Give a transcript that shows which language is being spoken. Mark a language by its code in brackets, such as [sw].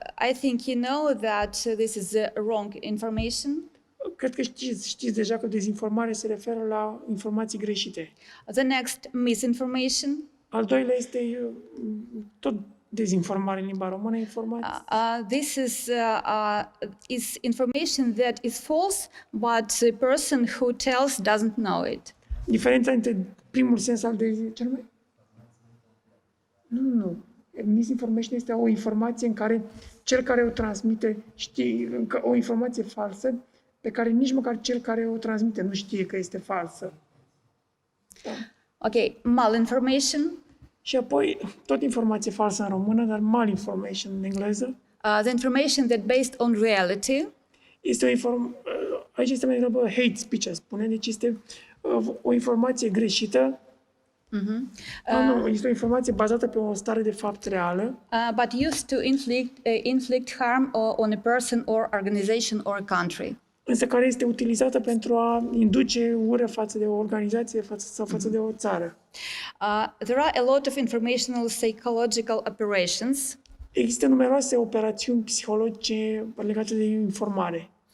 [en] I think you know that this is wrong information. [ro] Cred că știți deja că dezinformare se referă la informații greșite. [en] The next, misinformation. [ro] Al doilea este tot dezinformare în limba română, informații. [en] This is information that is false, but the person who tells doesn't know it. [ro] Diferența între primul sens al dezinformării? Nu. Misinformation este o informație în care cel care o transmite știe o informație falsă pe care nici măcar cel care o transmite nu știe că este falsă. Da. [en] Ok, malinformation. [ro] Și apoi, tot informație falsă în română, dar malinformation în engleză. [en] The information that based on reality. [ro] Este aici este mai degrabă hate speech, spune, deci este o informație greșită. Nu, este o informație bazată pe o stare de fapt reală. [en] But used to inflict harm on a person or organization or country. [ro] Însă care este utilizată pentru a induce ură față de o organizație sau față de o țară. [en] There are a lot of informational psychological operations. [ro] Există numeroase operațiuni psihologice legate de informare.